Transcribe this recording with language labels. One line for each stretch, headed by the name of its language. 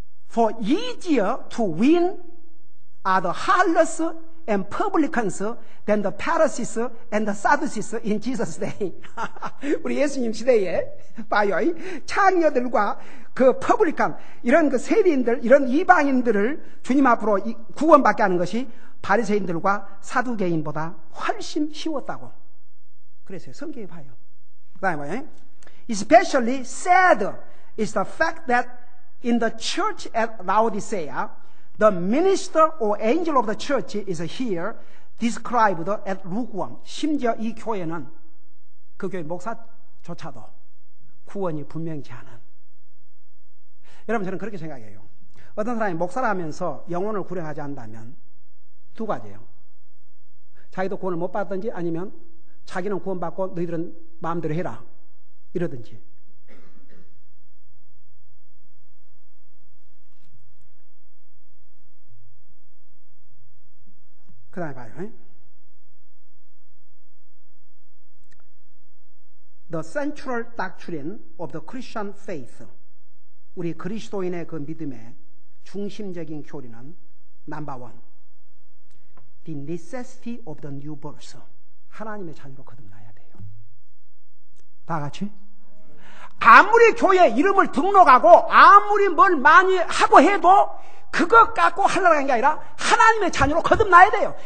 English: For easier to win are the harlots and publicans than the Pharisees and the Sadducees in Jesus' day.
Korean: 우리 예수님 시대에 봐요. 창녀들과 그 퍼블리칸, 이런 그 세리인들, 이런 이방인들을 주님 앞으로 구원받게 하는 것이 바리새인들과 사두개인보다 훨씬 쉬웠다고 그랬어요. 성경에 봐요. 그 다음에 봐요.
English: Especially sad is the fact that in the church at Laodicea, The minister or angel of the church is here described as lukewarm.
Korean: 심지어 이 교회는 그 교회 목사조차도 구원이 분명치 않은. 여러분 저는 그렇게 생각해요. 어떤 사람이 목사라 하면서 영혼을 구원하지 않는다면 두 가지예요. 자기도 구원을 못 받든지 아니면 자기는 구원받고 너희들은 마음대로 해라 이러든지. 그 다음에 봐요.
English: The central doctrine of the Christian faith.
Korean: 우리 그리스도인의 그 믿음의 중심적인 교리는 넘버 원.
English: The necessity of the new birth.
Korean: 하나님의 자녀로 거듭나야 돼요. 다 같이. 아무리 교회 이름을 등록하고 아무리 뭘 많이 하고 해도 그것 갖고 하려고 하는 게 아니라 하나님의 자녀로 거듭나야 돼요.